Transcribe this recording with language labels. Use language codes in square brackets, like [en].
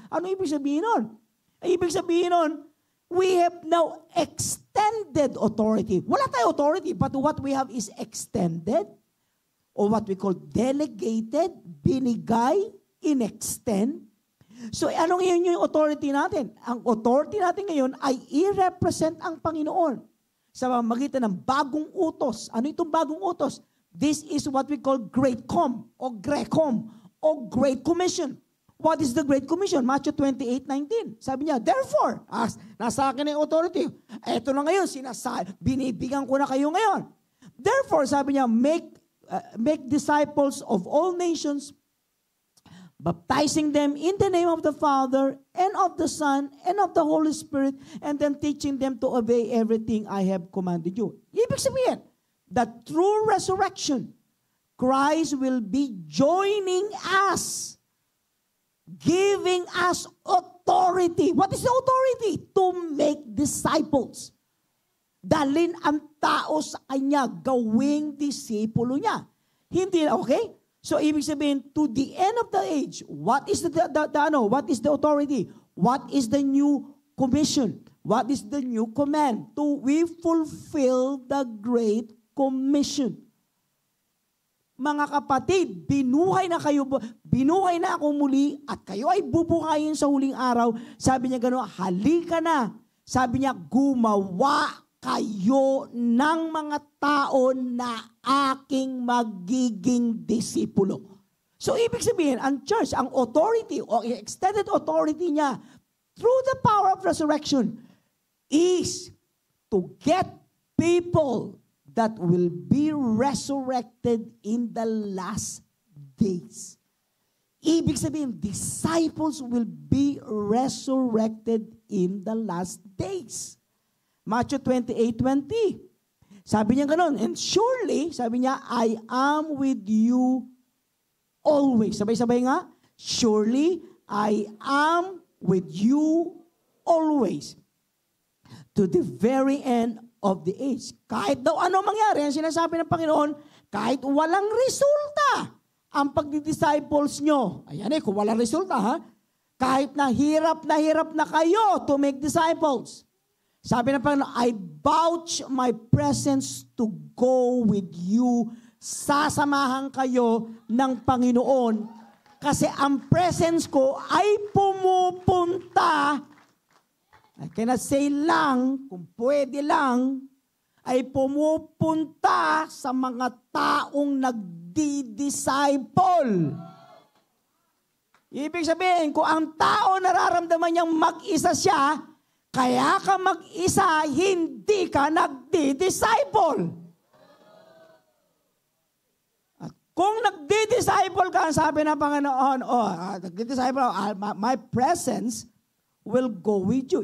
[tl] Ano ibig sabihin nun? Ibig sabihin nun, [en] we have now extended authority. Wala tayo authority, but what we have is extended, or what we call delegated, [tl] binigay, inextend. So anong yun yung authority natin? Ang authority natin ngayon ay i-represent ang Panginoon sa pamamagitan ng bagong utos. Ano itong bagong utos? [en] This is what we call Great Com, o Grecom, o Great Commission. What is the Great Commission? [tl] Matthew 28:19. Sabi niya, [en] therefore, [tl] nasa akin ang authority. Eto na ngayon, binibigyan ko na kayo ngayon. [en] Therefore, [tl] sabi niya, [en] make disciples of all nations, baptizing them in the name of the Father, and of the Son, and of the Holy Spirit, and then teaching them to obey everything I have commanded you. Ibig sabihin, that through resurrection, Christ will be joining us, giving us authority. What is the authority? To make disciples. [tl] Dalhin ang tao sa kanya, gawing disipulo niya. Hindi, okay? [en] So, ibig sabihin, to the end of the age, what is what is the authority? What is the new commission? What is the new command? We fulfill the Great Commission. [tl] Mga kapatid, binuhay na ako muli at kayo ay bubuhayin sa huling araw. Sabi niya gano'n, halika na. Sabi niya, gumawa kayo ng mga tao na aking magiging disipulo. [en] So, ibig sabihin, [tl] ang church, ang authority [en] o extended authority niya through the power of resurrection is to get people that will be resurrected in the last days. Ibig sabihin, disciples will be resurrected in the last days. Matthew 28:20. [tl] Sabi niya gano'n, [en] and surely, sabi niya, I am with you always. [tl] Sabay-sabay nga, [en] surely, I am with you always. To the very end of the age. [tl] Kahit daw ano mangyari, ang sinasabi ng Panginoon, kahit walang resulta ang pagdi-disciples nyo. Ayan kung walang resulta ha, kahit na hirap na kayo to make disciples. [en] Sabi ng Panginoon, I vouch my presence to go with you. [tl] Sasamahan kayo ng Panginoon kasi ang presence ko ay pumupunta. [en] I cannot say [tl] lang, kung pwede lang, ay pumupunta sa mga taong nagdi-disciple. Ibig sabihin, kung ang tao nararamdaman niyang mag-isa siya, kaya ka mag-isa, hindi ka nagdi-disciple. At kung nagdi-disciple ka, sabi ng Panginoon, nagdi-disciple, [en] my presence will go with you.